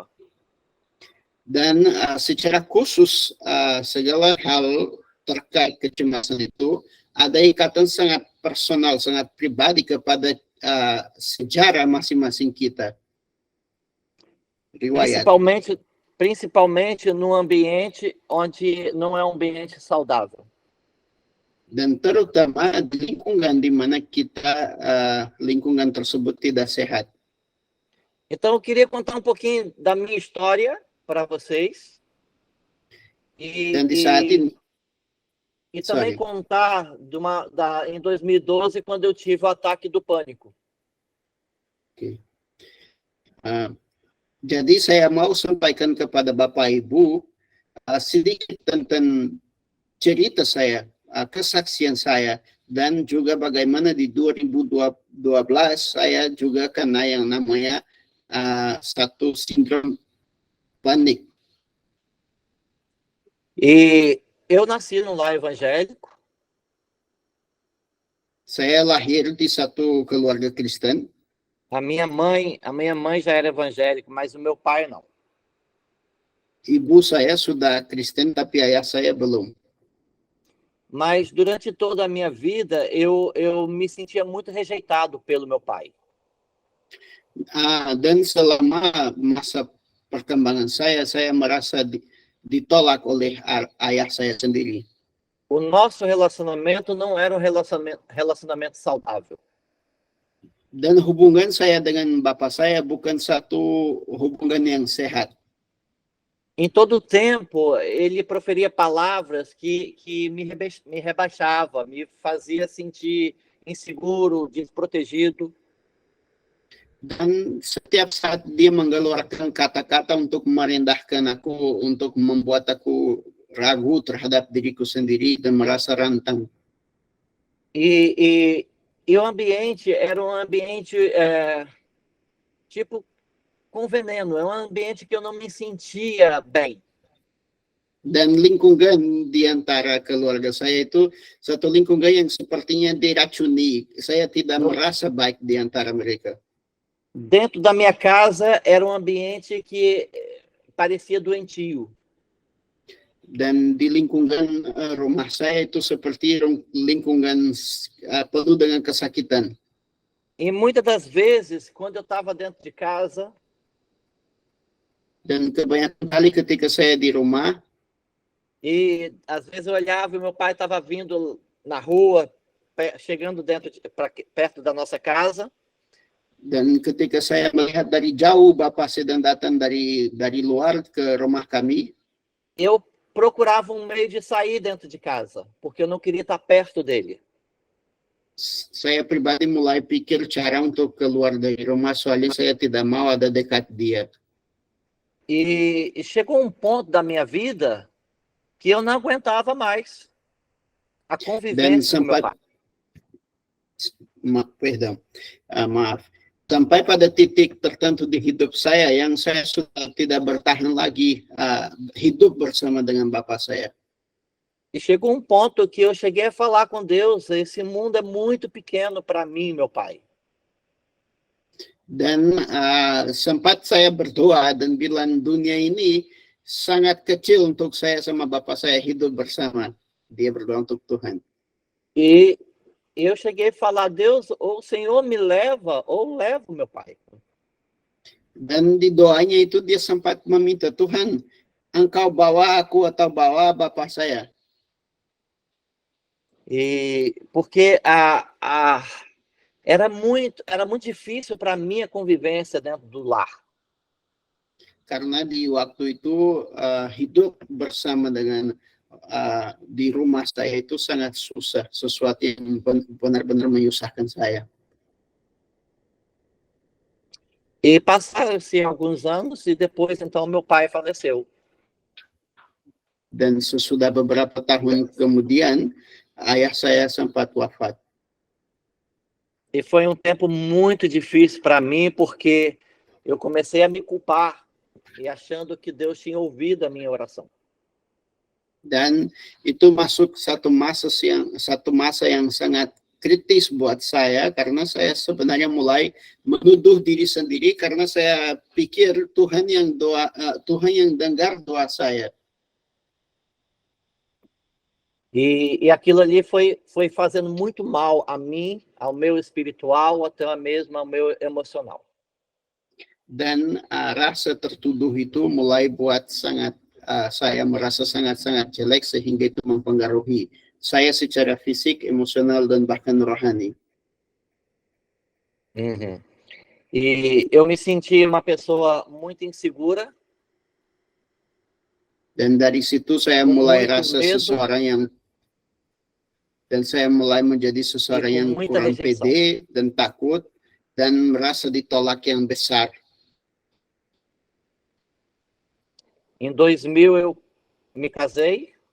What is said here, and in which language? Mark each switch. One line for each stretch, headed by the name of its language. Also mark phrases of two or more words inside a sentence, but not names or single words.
Indonesian: Dan secara khusus segala hal terkait kecemasan itu ada ikatan sangat personal, sangat pribadi kepada sejarah masing-masing kita. Riwayat.
Portuguese: Principalmente num ambiente onde não é um ambiente saudável.
Indonesian: Dan terutama di lingkungan di mana kita lingkungan tersebut tidak sehat.
Portuguese: Então eu queria contar um pouquinho da minha história para vocês.
Indonesian: Dan di saat ini
Portuguese: e também contar em 2012, quando eu tive o ataque do pânico. Okay.
Indonesian: Jadi saya mau sampaikan kepada Bapak Ibu sedikit tentang cerita saya, kesaksian saya, dan juga bagaimana di 2012 saya juga kena yang namanya satu sindrom panik.
Portuguese: E eu nasci num lar evangélico.
Indonesian: Saya lahir di satu keluarga Kristen.
Portuguese: A minha mãe já era evangélica, mas o meu pai não.
Indonesian: Ibu saya sudah Kristen, tapi ayah saya belum.
Portuguese: Mas durante toda a minha vida, eu me sentia muito rejeitado pelo meu pai.
Indonesian: Dan selama masa perkembangan saya merasa ditolak oleh ayah saya sendiri.
Portuguese: O nosso relacionamento não era um relacionamento saudável.
Indonesian: Dan hubungan saya dengan bapak saya bukan satu hubungan yang sehat.
Portuguese: Em todo tempo, ele proferia palavras que me rebaixava, me fazia sentir inseguro, desprotegido.
Indonesian: Dan setiap saat dia mengeluarkan kata-kata untuk merendahkan aku, untuk membuat aku ragu terhadap diriku sendiri dan merasa rantang.
Portuguese: E o ambiente era um ambiente tipo com veneno, é um ambiente que eu não me sentia bem.
Indonesian: Dan lingkungan di antara keluarga saya itu satu lingkungan yang sepertinya diracuni. Saya tidak merasa baik di antara mereka.
Portuguese: Dentro da minha casa era um ambiente que parecia doentio.
Indonesian: Dan di lingkungan rumah saya itu seperti lingkungan penuh dengan kesakitan.
Portuguese: E muitas das vezes, quando eu estava dentro de casa,
Indonesian: dan kebanyakan kali ketika saya di rumah,
Portuguese: e às vezes eu olhava e meu pai estava vindo na rua, chegando perto da nossa casa.
Indonesian: Dan ketika saya melihat dari jauh Bapak sedang datang dari luar ke rumah kami,
Portuguese: eu procurava um meio de sair dentro de casa, porque eu não queria estar perto dele.
Indonesian: Saya pribadi mulai pikir cara untuk keluar dari rumah, soalnya saya tidak mau ada dekat dia.
Portuguese: E chegou um ponto da minha vida que eu não aguentava mais a convivência com meu pai.
Indonesian: Maaf. Sampai pada titik tertentu di hidup saya yang saya sudah tidak bertahan lagi hidup bersama dengan bapak saya.
Portuguese: E chegou um ponto que eu cheguei a falar com Deus, esse mundo é muito pequeno para mim, meu pai.
Indonesian: Dan sempat saya berdoa dan bilang dunia ini sangat kecil untuk saya sama bapak saya hidup bersama. Dia berdoa untuk Tuhan.
Portuguese: E eu cheguei a falar, Deus, ou o Senhor me leva, ou levo meu pai.
Indonesian: Dan di doanya itu dia sempat meminta, Tuhan, engkau bawa aku atau bawa bapak saya.
Portuguese: E porque era muito difícil para mim a convivência dentro do lar.
Indonesian: karena di waktu itu hidup bersama dengan di rumah saya itu sangat susah, sesuatu yang benar-benar menyusahkan saya.
Portuguese: E passaram-se alguns anos e depois, então, meu pai faleceu.
Indonesian: Dan sesudah beberapa tahun kemudian, ayah saya sempat wafat.
Portuguese: E foi um tempo muito difícil para mim, porque eu comecei a me culpar e achando que Deus tinha ouvido a minha oração.
Indonesian: Dan itu masuk satu masa yang sangat kritis buat saya, karena saya sebenarnya mulai menuduh diri sendiri karena saya pikir Tuhan yang dengar doa saya.
Portuguese: E aquilo ali foi fazendo muito mal a mim, ao meu espiritual, até mesmo ao meu emocional.
Indonesian: Dan rasa tertuduh itu mulai buat saya merasa sangat-sangat jelek, sehingga itu mempengaruhi saya secara fisik, emosional, dan bahkan rohani. Uhum.
Portuguese: E eu me senti uma pessoa muito insegura.
Indonesian: Dan dari situ saya mulai rasa seseorang yang, dan saya mulai menjadi seseorang yang kurang pede dan takut, dan merasa ditolak yang besar.
Portuguese: Em 2000 eu me casei.